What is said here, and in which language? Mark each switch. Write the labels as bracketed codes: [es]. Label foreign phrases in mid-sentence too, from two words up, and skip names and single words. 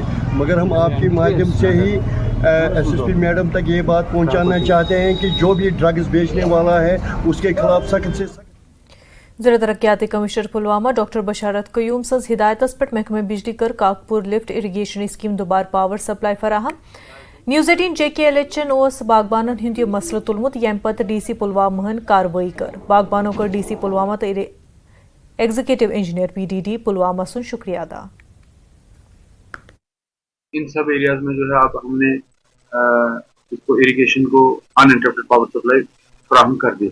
[hi] मगर हम आपके माध्यम से ही SSP मैडम तक ये बात पहुँचाना चाहते हैं कि जो भी ड्रग्स बेचने वाला है उसके खिलाफ सख्त से [ks] ज़िला तरक्याती कमिश्नर पुलवामा डॉक्टर बशारत कयूम सज हिदायतस पे महकमे बिजली कर काकपुर लिफ्ट इरिगेशन स्कीम दोबार [en] power supply [ks] फराहम। न्यूज़ 18 JKLHN ओस बागबानन हिंद यह मसला तुलमुत यम पत DC पुलवामा कार्रवाई कर। बागबानों कर DC पुलवामा तो [en] executive engineer [ks] PDD पुलवामा सुन शुक्रिया अदा। [hi] इन सब एरियाज में जो है आप हमने इसको इरिगेशन को [en] uninterrupted power supply [hi] फराहम कर दी।